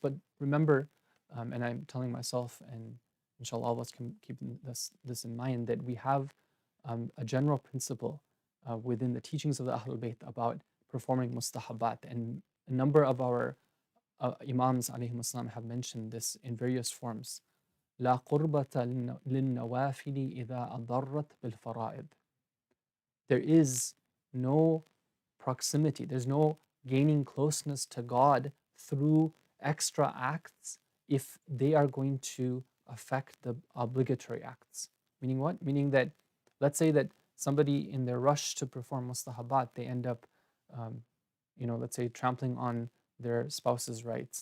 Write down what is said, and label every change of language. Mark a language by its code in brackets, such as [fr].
[en] But remember, and I'm telling myself, and inshallah, all of us can keep this in mind, that we have a general principle within the teachings of the Ahlul Bayt about performing mustahabat, and a number of our Imams alayhim assalam have mentioned this in various forms. [ar] لا قربة للنوافل إذا أضرت بالفرائض. [en] There is no proximity, there's no gaining closeness to God through extra acts if they are going to affect the obligatory acts. Meaning what? Meaning that, let's say that somebody in their rush to perform mustahabat, they end up, let's say trampling on their spouse's rights.